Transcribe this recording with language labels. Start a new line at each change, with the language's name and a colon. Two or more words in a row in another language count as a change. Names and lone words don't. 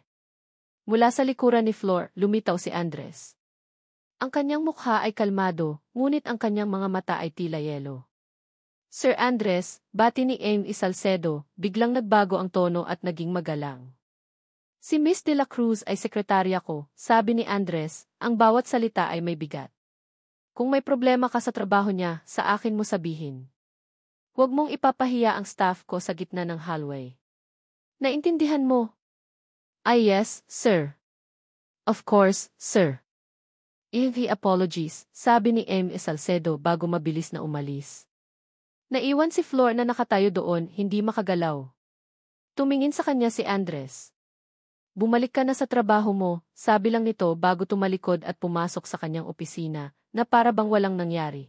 Filipino: Mula sa likuran ni Flor, lumitaw si Andres. Ang kanyang mukha ay kalmado, ngunit ang kanyang mga mata ay tila yelo. Sir Andres, bati ni Amy Salcedo, biglang nagbago ang tono at naging magalang. Si Miss de la Cruz ay sekretarya ko, sabi ni Andres, ang bawat salita ay may bigat. Kung may problema ka sa trabaho niya, sa akin mo sabihin. Huwag mong ipapahiya ang staff ko sa gitna ng hallway. Naintindihan mo? Ay
English: yes, sir. Of course, sir. Heavy apologies,
Filipino: sabi ni Amy Salcedo bago mabilis na umalis. Naiwan si Flor na nakatayo doon, hindi makagalaw. Tumingin sa kanya si Andres. Bumalik ka na sa trabaho mo, sabi lang nito bago tumalikod at pumasok sa kanyang opisina, na para bang walang nangyari.